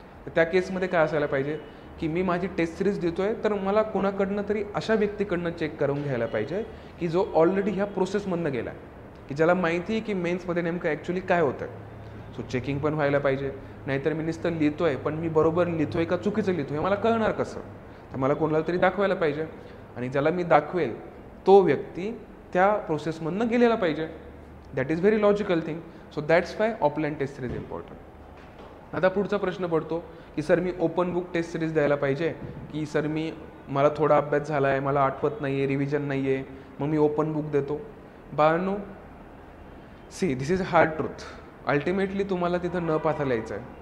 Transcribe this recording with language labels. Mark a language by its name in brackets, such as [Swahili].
[Marathi] तर त्या केसमध्ये काय असायला पाहिजे की मी माझी टेस्ट सिरीज देतो आहे तर मला कोणाकडनं तरी अशा व्यक्तीकडनं चेक करून घ्यायला पाहिजे की जो ऑलरेडी ह्या प्रोसेसमधनं गेला आहे, की ज्याला माहिती आहे की मेन्समध्ये नेमकं ॲक्च्युली काय होतं आहे. सो चेकिंग पण व्हायला पाहिजे. नाहीतर मी नुसतं लिहितो आहे पण मी बरोबर लिहितो आहे का चुकीचं लिहितो आहे मला कळणार कसं. तर मला कोणाला तरी दाखवायला पाहिजे आणि ज्याला मी दाखवेल तो व्यक्ती त्या प्रोसेसमधनं गेलेला पाहिजे. [English] That is very logical thing. So that's why offline test series important. [Marathi] आता पुढचा प्रश्न पडतो की सर मी ओपन बुक टेस्ट सिरीज द्यायला पाहिजे की सर मला थोडा अभ्यास झाला आहे, मला आठवत नाही आहे, रिव्हिजन नाही आहे, मग मी ओपन बुक देतो. बाळांनो, [English] See this is hard truth. [Marathi] Ultimately तुम्हाला तिथं न पाहता लिहायचं आहे.